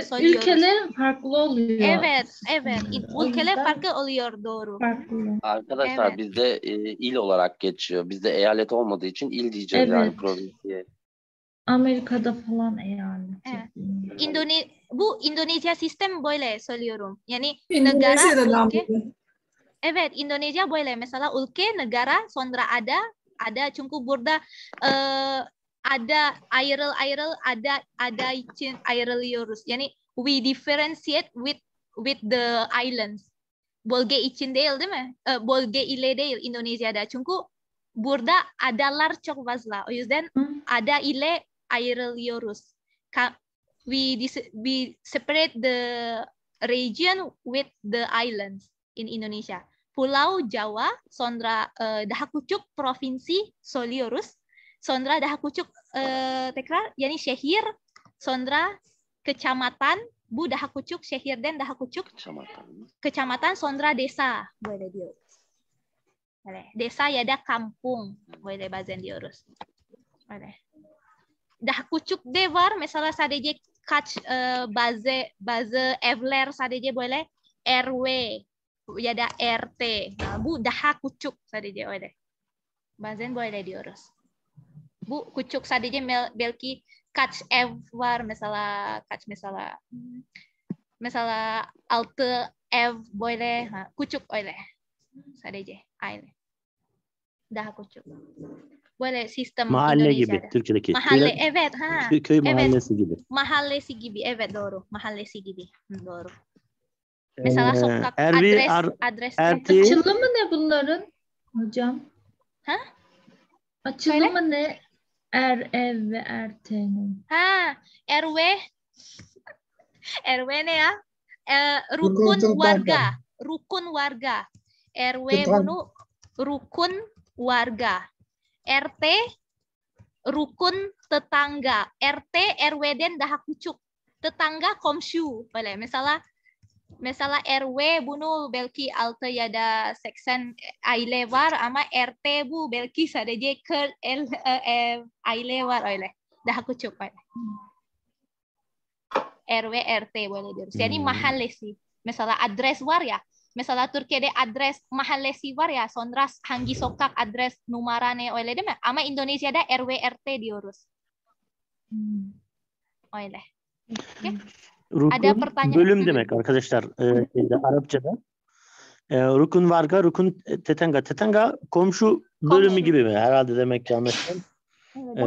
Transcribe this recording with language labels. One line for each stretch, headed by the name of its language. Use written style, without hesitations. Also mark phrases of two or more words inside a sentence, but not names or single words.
Turkish: söylüyoruz. ülkelerin farklı oluyor. Evet, evet. O Ülkeler yüzden farklı oluyor doğru. farklı. Arkadaşlar Evet. bizde il olarak geçiyor. Bizde eyalet olmadığı için il diyeceğiz yani Evet. provinsiye. Amerika'da falan eyalet. Evet. Bu Indonesia sistem boleh söylüyorum. Yani negara, Endonezya'da da ülke. böyle. Evet, Indonesia boleh. Mesela ülke, negara, sonra ada. Çünkü burada ada ada için ayrılıyoruz.
English: Yani we differentiate with the islands.
Turkish: Bölge için değil mi? Bölge ile değil Indonesia'da. Çünkü burada adalar çok fazla. O yüzden ada ile ayrılıyoruz.
English: We separate the region with the islands in Indonesia.
Turkish: Pulau Jawa, sonra daha küçük provinsi söylüyoruz. Sonra daha küçük tekrar yani şehir, sonra kecamatan, bu daha küçük şehirden daha küçük. Kecamatan, sonra desa böyle diyoruz. Böyle. Desa ya da kampung böyle bazen diyoruz. Böyle. Daha küçük de var. Mesela sadece kaç bazı evler sadece böyle RW ya da RT. Nah, bu daha küçük sadece öyle. Bazen böyle diyoruz. Bu küçük sadece belki kaç ev var mesela kaç mesela 6 ev böyle küçük öyle. Sadece aile. Daha küçük. Böyle sistem mahalle Indonesia'da. gibi Türkiye'deki. Mahalle, Köyler- evet. Ha. Köy Evet. mahallesi gibi. Mahallesi gibi, evet doğru. Mahallesi gibi, doğru. Mesela sokak, Ervi, adres. Erti, Açılımı ne bunların hocam? Ha? Açılımı ne? Ev ve RT'nin. Ha, RW. RW ne ya?
Indonesian: Rukun warga. Rukun warga.
Turkish: RW bunu
Indonesian: rukun warga. RT rukun tetangga.
Turkish: RT RW-den daha küçük. Tetangga komşu. Böyle. Mesela RW bunu belki altı ya da 80 aile var ama RT bu belki sadece 40 aile var öyle. Daha küçük öyle. RW RT böyle diyoruz. Yani mahallesi. Mesela adres var ya. Mesela Türkiye'de adres mahallesi var ya. Sonra hangi sokak adres numaranı öyle değil mi? Ama Indonesia'da RW RT diyoruz. Öyle.
Indonesian: Okay. Ada rukun pertanyaan.
Turkish: bölüm demek arkadaşlar Arapçada.
Indonesian: Rukun varga, rukun tetenga.
Turkish: Tetenga komşu bölümü Komşu. gibi mi? Herhalde demek ki anlaşılan. Evet, Evet.